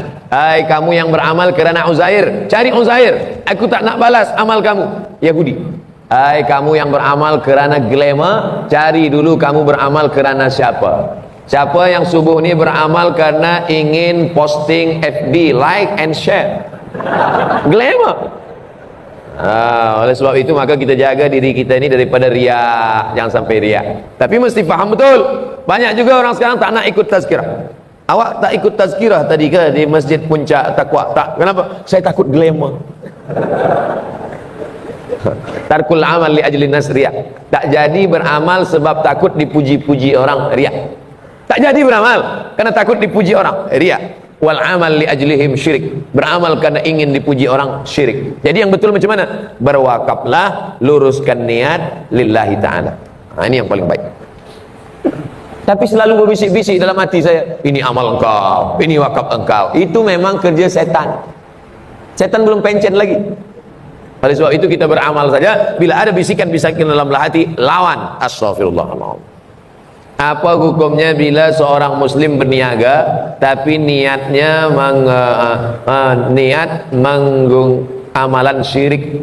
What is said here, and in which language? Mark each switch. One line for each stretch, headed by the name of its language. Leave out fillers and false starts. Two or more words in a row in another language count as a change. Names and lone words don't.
Malay: Hai kamu yang beramal kerana Uzair, cari Uzair. Aku tak nak balas amal kamu. Yahudi. Hai kamu yang beramal kerana glamour, cari dulu kamu beramal kerana siapa. Siapa yang subuh ni beramal kerana ingin posting FB,
English: like and share,
Malay: glamour. Oleh sebab itu maka kita jaga diri kita ini daripada riak. Jangan sampai riak. Tapi mesti faham betul. Banyak juga orang sekarang tak nak ikut tazkirah. Awak tak ikut tazkirah tadi ke di Masjid Puncak Taqwa? Tak. Kenapa? Saya takut glamour.
Arabic: ترك العمل لأجل الناس رياء.
Malay: Tak jadi beramal sebab takut dipuji-puji orang, riak. Tak jadi beramal karena takut dipuji orang, riak.
Arabic: والعمل لأجلهم شرك.
Malay: Beramal karena ingin dipuji orang, syirik. Jadi yang betul macam mana? Berwakaflah, luruskan niat
Arabic: لله تعالى.
Malay: Ini yang paling baik. Tapi selalu berbisik-bisik dalam hati saya, ini amal engkau, ini wakaf engkau. Itu memang kerja setan. Setan belum pencen lagi. Oleh sebab itu kita beramal saja. Bila ada bisikan-bisikan dalam hati, lawan. Astaghfirullahaladzim. Apa hukumnya bila seorang muslim berniaga tapi niatnya niat menggung amalan syirik?